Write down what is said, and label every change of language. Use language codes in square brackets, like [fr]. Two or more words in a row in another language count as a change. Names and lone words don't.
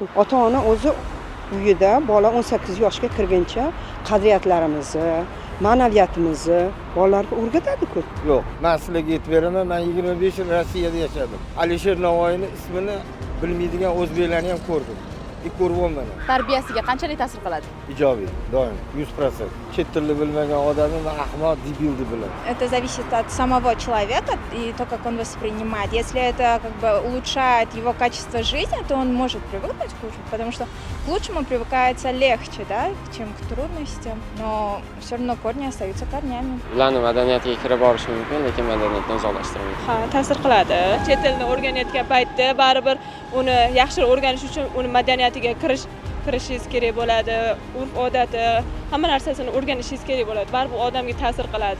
[uz] Ota-ona o'zi uyida bola 18 yoshga kirguncha qadriyatlarimizni, ma'naviyatimizni bolalarga o'rgatadi-ku. Yo'q, men sizlarga aytib beraman, men 25 yil Rossiyada yashadim. Alisher Navoiyning ismini bilmaydigan o'zbeklarni ham ko'rdim. Ko'rib Tarbiyasiga qanchalik ta'sir qiladi? Ijobiy, doim 100%. Chet tilni bilmagan odamni men ahmoq, debil deb bilaman. [ru] Это зависит от самого человека и то, как он воспринимает. Если это как бы улучшает его качество жизни, то он может привыкнуть к лучшему, потому что к лучшему привыкается легче, да, чем к трудностям. Но все равно корни остаются корнями. [uz] Ularni madaniyatiga kirib borish mumkin, lekin madaniyatdan uzoqlashtirmaydi. Ha, ta'sir qiladi. Chet tilni o'rganayotgan paytda baribir uni yaxshiroq o'rganish uchun uni madaniyatiga kirishingiz kerak bo'ladi. Urf-odati, hamma narsasini o'rganishingiz kerak bo'ladi. Baribir odamga ta'sir qiladi.